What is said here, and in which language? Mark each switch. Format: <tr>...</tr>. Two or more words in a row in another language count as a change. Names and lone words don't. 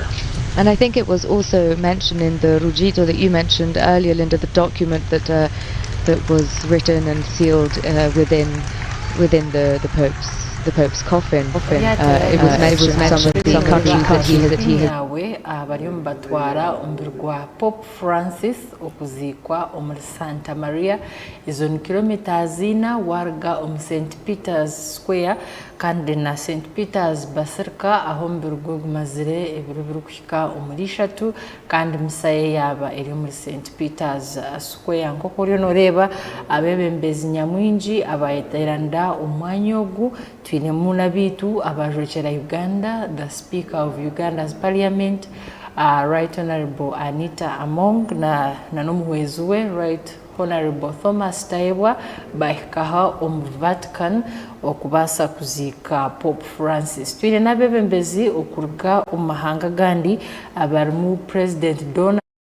<en>And I think it was also mentioned in the Ruggito that you mentioned earlier, Linda, the document that was written and sealed within the Pope's coffin. It was mentioned some of the countries that he had.</en> <nyn>bariyo mbatwara omubiri gwa Pope Francis okuziikwa omuri Santa Maria. Izo ni kilometers 4 waruga omu St. Peter's Square kandi na St. Peter's Basilica aho omubiri gwe gumazire ebiro birikuhika omuri 3 kandi misa ye yaba eri muri St. Peter's Square. Nk'uko oriyo noreeba abebembezi nyamwingi abayeteranda omwanya ogu twinemu n'abitu abajwekera Uganda,</nyn> <en>the Speaker of Uganda's Parliament, Right Honorable Anita Among</en> <nyn>na n'omuhwezi we</nyn> <en>Right Honorable Thomas Taibwa</en> <nyn>bahikaha omu Vatican okubasa kuziika Pope Francis. Twine n'abebembezi okuruga omu mahanga gandi abarimu President Donald</nyn>